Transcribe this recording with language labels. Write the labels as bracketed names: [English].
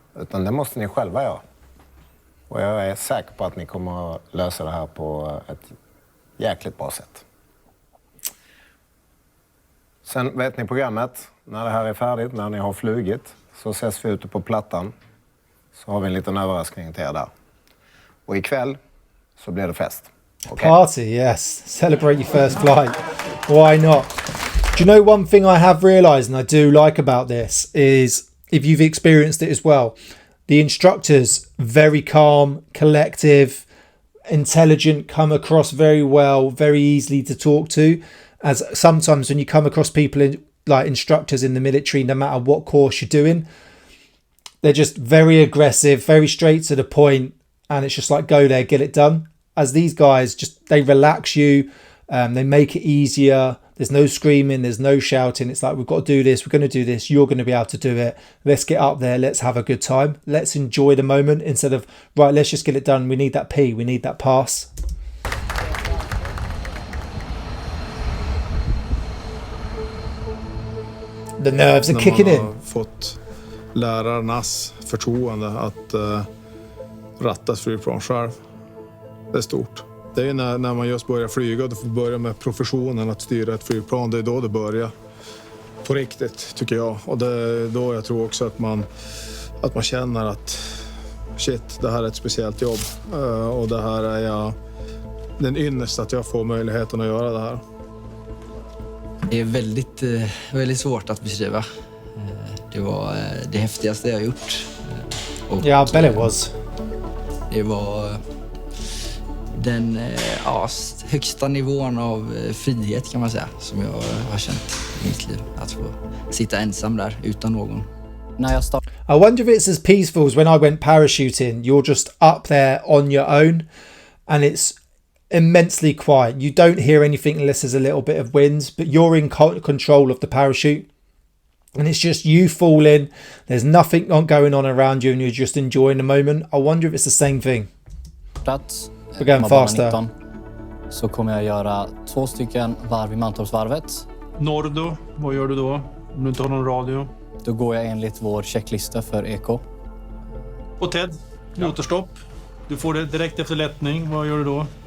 [Swedish] Utan det måste ni själva göra. Och jag är säker på att ni kommer att lösa det här på ett jäkligt bra sätt. Sen vet ni programmet. När det här är färdigt, när ni har flugit, så ses vi ute på plattan. Så har vi en liten överraskning till er där. Och ikväll så blir det fest. Okay. [English] Party, yes. Celebrate your first flight. Why not? Do you know one thing I have realised, and I do like about this, is if you've experienced it as well, the instructors, very calm, collective, intelligent, come across very well, very easily to talk to. As sometimes when you come across people like instructors in the military, no matter what course you're doing, they're just very aggressive, very straight to the point, and it's just like, go there, get it done. As these guys, they relax you, they make it easier. There's no screaming, there's no shouting. It's like, we've got to do this, we're going to do this, you're going to be able to do it. Let's get up there, let's have a good time. Let's enjoy the moment instead of, right, let's just get it done. We need that P, we need that pass. The nerves are kicking in. [Swedish] Fått lärarnas förtroende att ratta ett flygplan själv. Det är stort. Det är när man just börjar flyga och du får börja med professionen att styra ett flygplan. Det är då det börjar på riktigt, tycker jag. Och det är då jag tror också att man känner att shit, det här är ett speciellt jobb. Och det här är den ynnest att jag får möjligheten att göra det här. Det är väldigt svårt att beskriva. Det var det häftigaste jag gjort. [English] Ja, I bet it was. [Swedish] Det var den högsta nivån av frihet kan man säga som jag har känt i mitt liv. Att få sitta ensam där utan någon. [English] I wonder if it's as peaceful as when I went parachuting. You're just up there on your own and it's immensely quiet. You don't hear anything unless there's a little bit of wind, but you're in control of the parachute. And it's just you falling. There's nothing going on around you and you're just enjoying the moment. I wonder if it's the same thing. We're going faster. [Swedish] Så kommer jag göra 2 stycken varv i Mantorpsvarvet. Nordo, vad gör du då? Om du inte har någon radio? Då går jag enligt vår checklista för EK. Och Ted, motorstopp. Du får det direkt efter lättning. Vad gör du då?